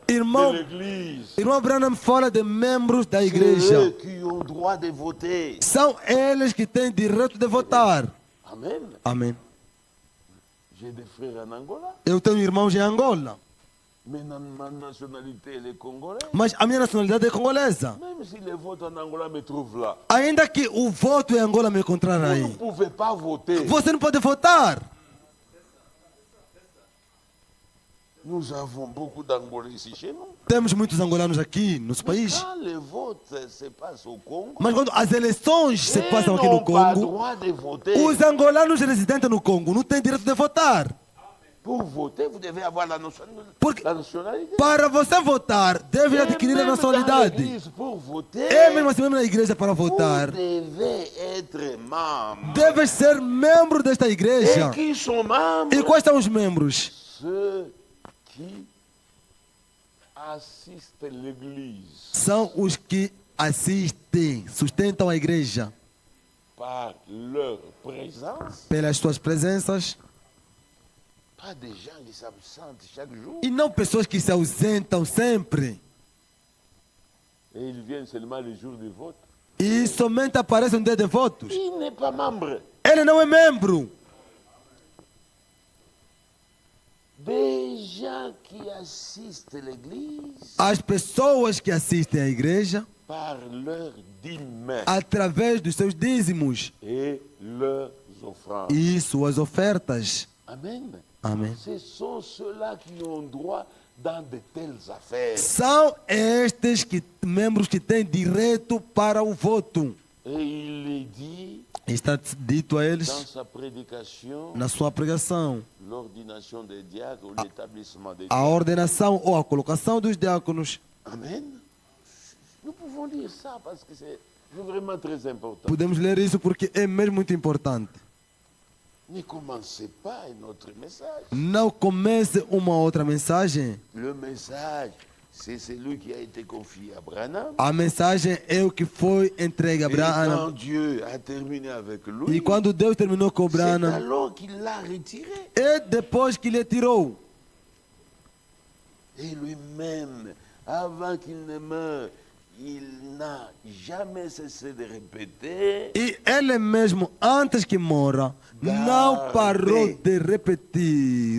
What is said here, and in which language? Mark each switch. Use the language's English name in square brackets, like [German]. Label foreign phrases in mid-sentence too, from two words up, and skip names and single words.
[Portuguese] Irmão, [French] de l'Église. [Portuguese] irmão Branham fala de membros da [French] C'est [Portuguese] igreja. [French] eux qui ont droit de voter. [Portuguese] São eles que têm direito de votar. [French] Amen. [Portuguese] Amém. [French] J'ai des frères en Angola, [Portuguese] Eu tenho irmãos em Angola, [French] mais ma nationalité elle est congolaise. [Portuguese] mas a minha nacionalidade é congolesa. [French] Même si les votes en Angola me trouvent là, [Portuguese] Ainda que o voto em Angola me encontrar [French] vous ne [Portuguese] aí, [French] pouvez pas voter. [Portuguese] você não pode votar. [French] Nous avons beaucoup d'Angolais ici chez nous. [Portuguese] Temos muitos angolanos aqui no nosso país, [French] Quand les votes se passent au Congo, [Portuguese] mas quando as eleições se [French] ils [Portuguese] passam aqui no [French] n'ont pas [Portuguese] Congo, [French] droit de voter. [Portuguese] os angolanos residentes no Congo não têm direito de votar. [French] Pour voter, vous devez avoir la [Portuguese] Porque [French] la nationalité. [Portuguese] para você votar, deve [French] Et [Portuguese] adquirir a [French] même dans [Portuguese] nacionalidade. [French] l'église, pour voter, [Portuguese] É mesmo assim mesmo na igreja para [French] vous [Portuguese] votar. [French] devez être membre. [Portuguese] Deve ser membro desta [French] Et [Portuguese] igreja. [French] qui sont [Portuguese] E [French] membres? [Portuguese] quais são os membros? [French] Ceux qui assistent l'église [Portuguese] São os que assistem, sustentam a igreja [French] par leur présence, [Portuguese] pelas suas presenças [French] pas des gens qui s'absentent chaque jour. [Portuguese] e não pessoas que se ausentam sempre [French] Et ils viennent seulement le jour du vote. [Portuguese] e somente aparecem no dia de votos. [French] Il n'est pas membre. [Portuguese] Ele não é membro. [French] Des gens qui assistent l'église [Portuguese] As pessoas que assistem à igreja [French] par leur dîme [Portuguese] através dos seus dízimos [French] et leurs offrandes. [Portuguese] e suas ofertas. [French] Amen. [Portuguese] Amém. [French] Ce sont ceux-là qui ont droit dans de telles affaires. [Portuguese] São estes membros que têm direito para o voto. [French] Et il les dit [Portuguese] Está dito a [French] dans [Portuguese] eles [French] sa prédication, [Portuguese] na sua pregação. [French] l'ordination des diacres ou l'établissement des [Portuguese] A [French] diacres. [Portuguese] ordenação ou a colocação dos diáconos. [French] Amen. Nous pouvons lire ça parce que c'est vraiment très important. [Portuguese] Podemos ler isso porque é mesmo muito importante. [French] Ne commencez pas un autre message. [Portuguese] Não comece uma outra mensagem. [French] Le message, c'est celui qui a été confié à Branham. [Portuguese] A mensagem é o que foi entregue a [French] Et quand [Portuguese] Branham. [French] Dieu a terminé avec [Portuguese] E [French] lui, [Portuguese] quando Deus terminou com o [French] c'est [Portuguese] Branham, [French] alors qu'il l'a retiré. [Portuguese] e depois que lhe tirou. [French] Et lui-même, avant qu'il ne meure, il n'a jamais cessé de répéter. [Portuguese] E ele mesmo, antes que morra, não parou de repetir.